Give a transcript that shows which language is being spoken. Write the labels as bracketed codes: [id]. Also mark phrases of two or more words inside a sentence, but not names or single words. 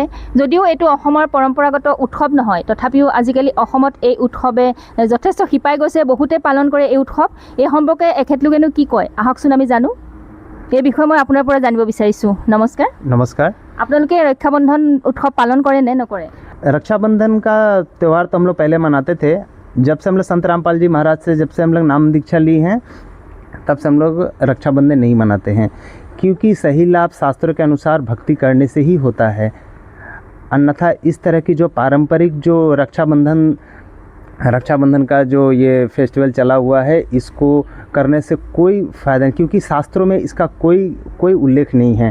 [as] যদিও এইটো অসমৰ পৰম্পৰাগত উৎসৱ নহয়, তথাপিও আজিকালি অসমত এই উৎসৱে যথেষ্ট শিপাই গৈছে, বহুতে পালন কৰে এই উৎসৱ। এই সম্পৰ্কে এখেতলোকেনো কি কয়, আহকচোন আমি জানো। এই বিষয়ে মই আপোনাৰ পৰা জানিব বিচাৰিছোঁ। নমস্কাৰ। [hi] नमस्कार। [as] আপোনালোকে ৰক্ষাবন্ধন উৎসৱ পালন কৰে নে নকৰে? [hi] रक्षाबंधन का त्यौहार तो हम लोग पहले मनाते थे। जब से हम लोग संत रामपाल जी महाराज से जब से हम लोग नाम दीक्षा ली हैं, तब से हम लोग रक्षाबंधन नहीं मनाते हैं, क्योंकि सही लाभ शास्त्रों के अनुसार भक्ति करने से ही होता है। अन्यथा इस तरह की जो पारंपरिक जो रक्षाबंधन का जो ये फेस्टिवल चला हुआ है, इसको करने से कोई फ़ायदा नहीं, क्योंकि शास्त्रों में इसका कोई उल्लेख नहीं है।